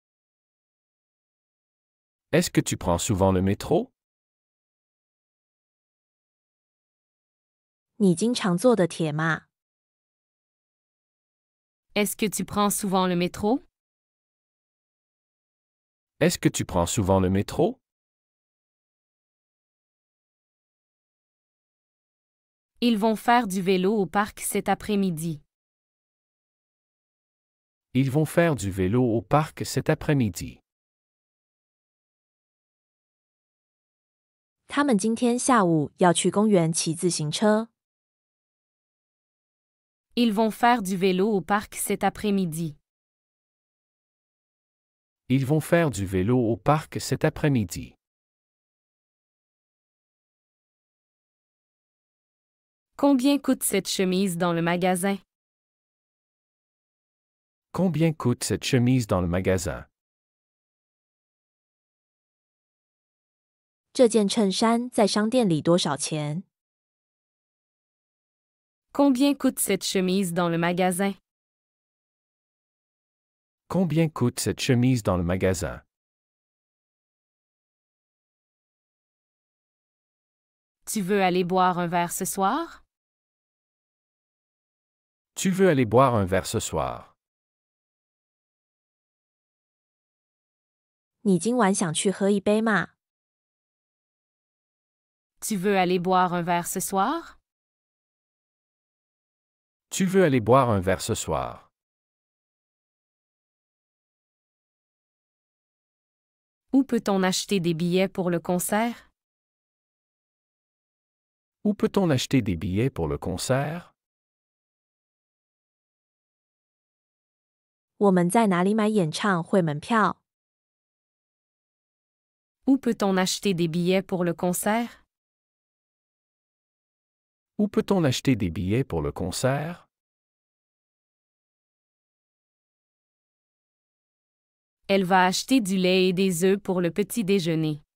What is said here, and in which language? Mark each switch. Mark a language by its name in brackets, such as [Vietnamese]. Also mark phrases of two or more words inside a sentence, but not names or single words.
[French] Est-ce que tu prends souvent le métro? [Chinese] 你经常坐的铁吗？ [French] Est-ce que tu prends souvent le métro? Est-ce que tu prends souvent le métro? Ils vont faire du vélo au parc cet après-midi. Ils vont faire du vélo au parc cet après-midi. [Chinese] 他们今天下午要去公园骑自行车。 [French] Ils vont faire du vélo au parc cet après-midi. Ils vont faire du vélo au parc cet après-midi. Combien coûte cette chemise dans le magasin? Combien coûte cette chemise dans le magasin? [Chinese] 这件衬衫在商店里多少钱？ [French] Combien coûte cette chemise dans le magasin? Combien coûte cette chemise dans le magasin? Tu veux aller boire un verre ce soir? Tu veux aller boire un verre ce soir? [Chinese] 你今晚想去喝一杯吗？ [French] Tu veux aller boire un verre ce soir? Tu veux aller boire un verre ce soir? Où peut-on acheter des billets pour le concert? Où peut-on acheter des billets pour le concert? [Chinese] 我们在哪里买演唱会门票？ [French] Où peut-on acheter des billets pour le concert? Où peut-on acheter des billets pour le concert? Elle va acheter du lait et des œufs pour le petit déjeuner.